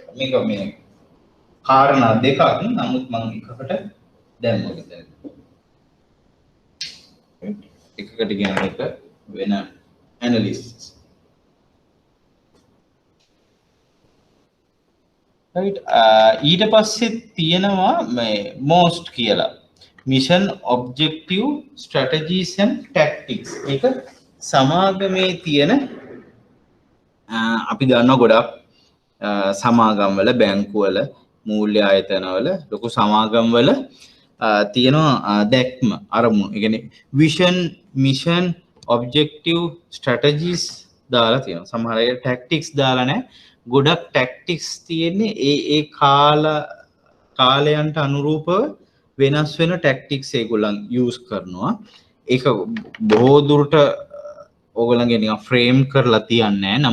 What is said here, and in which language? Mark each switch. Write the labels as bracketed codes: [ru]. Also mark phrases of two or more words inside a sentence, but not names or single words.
[si] මේක මේ කාරණා දෙකක් නමුත් මම එකකට දැම්මා විතරයි. එකකට කියන එක වෙන ඇනලිසිස්. right ඊට පස්සේ තියෙනවා මේ most කියලා [en] mission objective strategies and tactics [si] ඒක සමාගමේ තියෙන අපි දන්නවා ගොඩක් සමාගම් වල බැංකු වල මූල්‍ය ආයතන වල ලොකු සමාගම් වල තියෙනවා දැක්ම අරමුණු ඒ කියන්නේ [en] vision mission objective strategies [si] දාලා තියෙනවා සමහර අය tactics දාලා නැහැ ගොඩක් ටැක්ටික්ස් තියෙන්නේ ඒ කාලයන්ට අනුරූපව වෙනස් වෙන ටැක්ටික්ස් ඒගොල්ලන් යූස් කරනවා ඒක බොහෝ දුරට ඕගොල්ලන්ගේ නිකන් ෆ්‍රේම් කරලා තියන්නේ නැහැ